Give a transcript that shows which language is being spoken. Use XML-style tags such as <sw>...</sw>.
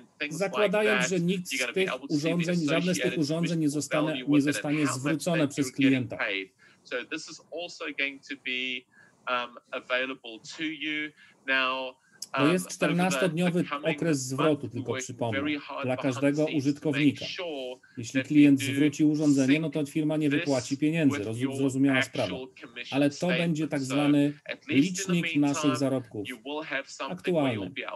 <pl>Zakładając, że nikt z tych urządzeń, żadne z tych urządzeń nie zostanie zwrócone przez klienta.</pl> <en>So this is also going to be available to you. Now,</en> <pl>to jest 14-dniowy okres zwrotu, tylko przypomnę, dla każdego użytkownika. Jeśli klient zwróci urządzenie, no to firma nie wypłaci pieniędzy, zrozumiała sprawa. Ale to będzie tak zwany licznik naszych zarobków aktualny.</pl>